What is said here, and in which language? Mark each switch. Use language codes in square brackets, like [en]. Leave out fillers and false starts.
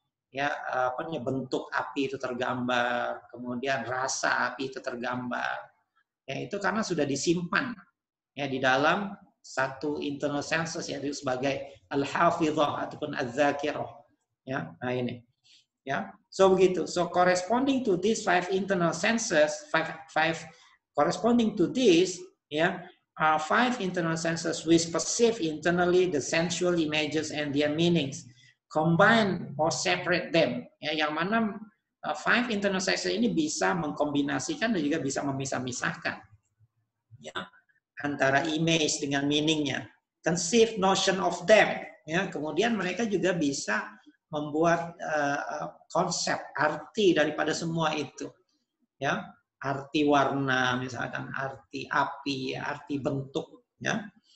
[id] Ya, bentuk api itu tergambar, kemudian rasa api itu tergambar. Ya, itu karena sudah disimpan ya di dalam satu internal senses yaitu sebagai al-hafizah ataupun az-zakirah. Ya, nah ini. Ya, so begitu. [en] So corresponding to these 5 internal senses, corresponding to this, ya, are 5 internal senses which perceive internally the sensual images and their meanings, combine or separate them. [id] Ya, yang mana 5 internal senses ini bisa mengkombinasikan dan juga bisa memisah-misahkan. Ya, antara image dengan meaningnya, [en] conceive notion of them. [id] Ya, kemudian mereka juga bisa membuat konsep, arti daripada semua itu, ya, arti warna misalkan, arti api, arti bentuk, ya,